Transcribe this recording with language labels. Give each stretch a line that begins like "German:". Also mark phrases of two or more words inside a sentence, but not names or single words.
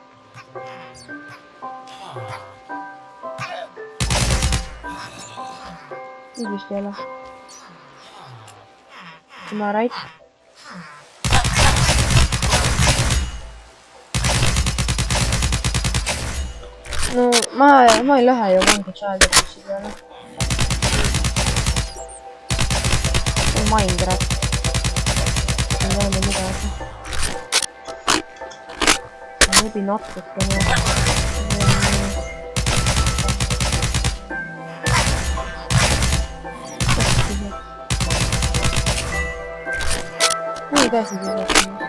Estonian: vist ei ole.
English: Am I right?
Estonian: no ma ei lähe ju vangi Childhood'i peale. Minecraft. ei ole midagi. maybe natukene. nii käsi siis.